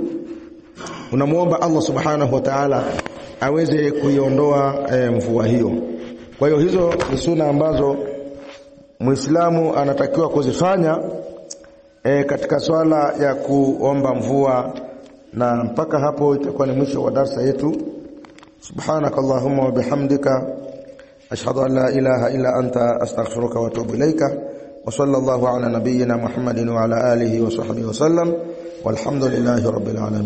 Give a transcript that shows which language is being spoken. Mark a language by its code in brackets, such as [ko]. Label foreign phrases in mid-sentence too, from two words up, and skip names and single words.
[sw] Unamuomba Allah [ar] سبحانه وتعالى [sw] aweze kuiondoa mvua hiyo. Kwa hiyo hizo ni sunna ambazo Muislamu anatakiwa kuzifanya katika swala ya kuomba mvua. Na mpaka hapo itakuwa ni mwisho wa darasa yetu. [ar] سبحانك اللهم وبحمدك أشهد أن لا إله إلا أنت أستغفرك وأتوب إليك. وصلى الله على نبينا محمد وعلى آله وصحبه وسلم والحمد لله رب العالمين.